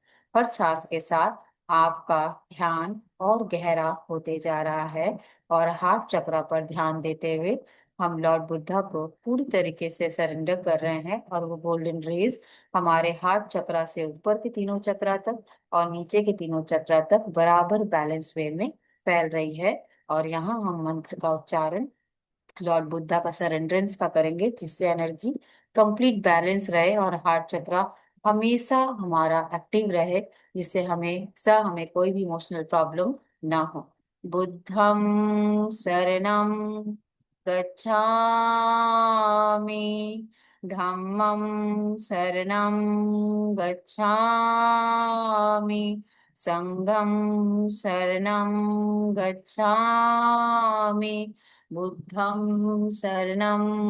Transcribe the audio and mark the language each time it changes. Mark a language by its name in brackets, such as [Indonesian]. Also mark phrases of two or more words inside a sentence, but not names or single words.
[Hindi] हर सांस के साथ आपका ध्यान और गहरा होते जा रहा है और हार्ट चक्र पर ध्यान देते हुए हम लॉर्ड बुद्धा को पूरी तरीके से सरेंडर कर रहे हैं और वो [English] golden rays [Hindi] हमारे हार्ट चक्रा से ऊपर के तीनों चक्रा तक और नीचे के तीनों चक्रा तक बराबर [English] balance way [Hindi] में फैल रही है। और यहाँ हम मंत्र का उच्चारण लॉर्ड बुद्धा का सरेंड्रेंस का करेंगे, जिससे [English] energy complete balance [Hindi] रहे और हार्ट चक्रा हमेशा हमारा एक्टिव रहे, जिससे हमेशा हमें कोई भी [English] emotional problem [Hindi] ना हो। [Pali] बुद्धं शरणं गच्छामि, धम्मं शरणं गच्छामि, संघं शरणं गच्छामि, बुद्धं शरणं